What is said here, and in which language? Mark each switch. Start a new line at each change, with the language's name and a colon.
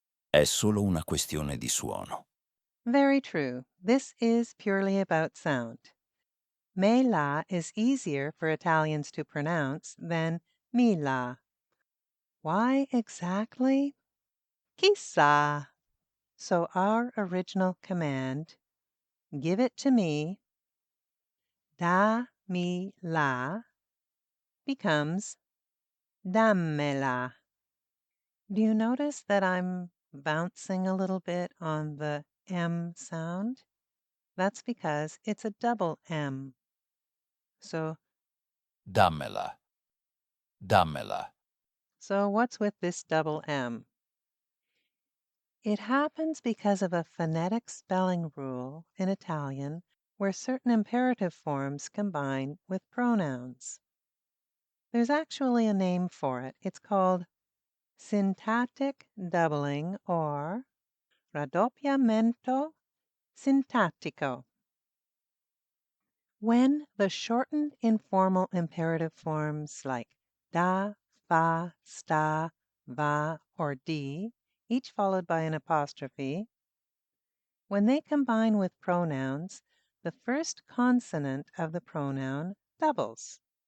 Italian: È solo una questione di suono.
English: Very true. This is purely about sound. Me la is easier for Italians to pronounce than mi la. Why exactly?
Italian: Chissà.
English: So our original command, give it to me, da mi la, becomes dammela. Do you notice that I'm bouncing a little bit on the M sound? That's because it's a double M. So
Italian: Dammela. Dammela.
English: what's with this double M? It happens because of a phonetic spelling rule in Italian where certain imperative forms combine with pronouns. There's actually a name for it. It's called syntactic doubling or
Italian: raddoppiamento sintattico.
English: When the shortened informal imperative forms like da, fa, sta, va, or di, each followed by an apostrophe, when they combine with pronouns, the first consonant of the pronoun doubles.